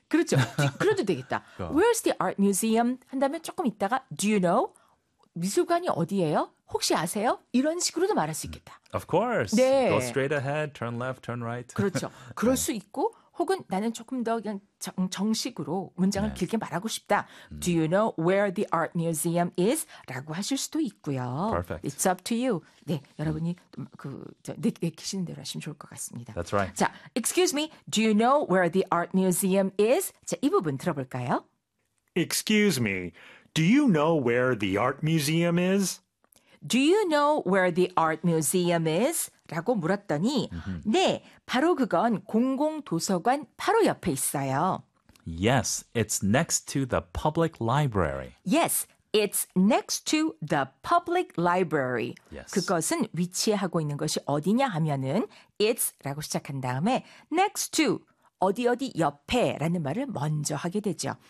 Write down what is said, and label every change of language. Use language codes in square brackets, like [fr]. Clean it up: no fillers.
[ko] 그렇죠. 그래도 되겠다. [en] Where is the art museum? [ko] 한 다음에 조금 있다가 [en] Do you know? [ko] 미술관이 어디예요? 혹시 아세요? 이런 식으로도 말할 수 있겠다. [en] Of course. [ko] 네. [en] Go straight ahead, turn left, turn right. [ko] 그렇죠. 그럴 수 있고 혹은 나는 조금 더 그냥 정식으로 문장을 네. 길게 말하고 싶다. [en] Do you know where the art museum is? [ko] 라고 하실 수도 있고요. [en] Perfect. It's up to you. [ko] 네, 여러분이 그 내키시는 대로 하시면 좋을 것 같습니다. [en] That's right. 자, excuse me. Do you know where the art museum is? [ko] 자, 이 부분 들어볼까요? [en] Excuse me. Do you know where the art museum is? Do you know where the art museum is? [ko] 라고 물었더니 네, 바로 그건 공공도서관 바로 옆에 있어요. [en] Yes, it's next to the public library. Yes, it's next to the public library. Yes. [ko] 그것은 위치하고 있는 것이 어디냐 하면은 it's 라고 시작한 다음에 next to 어디 어디 옆에 라는 말을 먼저 하게 되죠.